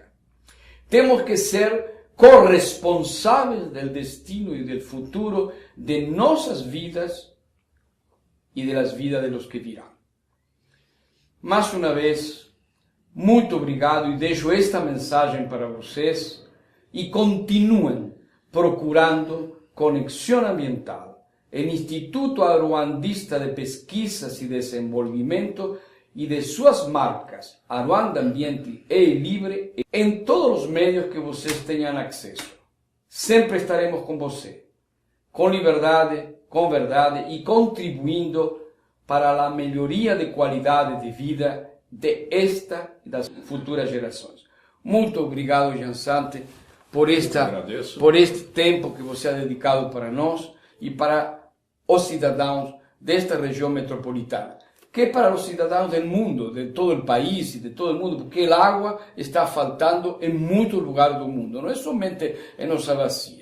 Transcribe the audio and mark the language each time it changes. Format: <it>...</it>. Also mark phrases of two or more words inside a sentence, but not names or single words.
<pt>Temos que ser corresponsáveis do destino e do futuro de nossas vidas e das vidas de los que virão. Mais uma vez, muito obrigado e deixo esta mensagem para vocês e continuem procurando Conexión Ambiental, el Instituto Aruandista de Pesquisas y Desenvolvimiento y de suas marcas, Aruanda Ambiente e Libre,</pt> <es>en todos los medios</es> <pt>que vocês tenham acesso. Sempre estaremos com você, com liberdade, com verdade e contribuindo para a melhoria de qualidade de vida de esta e das futuras gerações. Muito obrigado, Jean Sante, por este tempo que você ha dedicado para nós e para os cidadãos desta região metropolitana, que é para os cidadãos do mundo, de todo o país e de todo o mundo, porque a água está faltando em muitos lugares do mundo, não é somente em nossa bacia.</pt>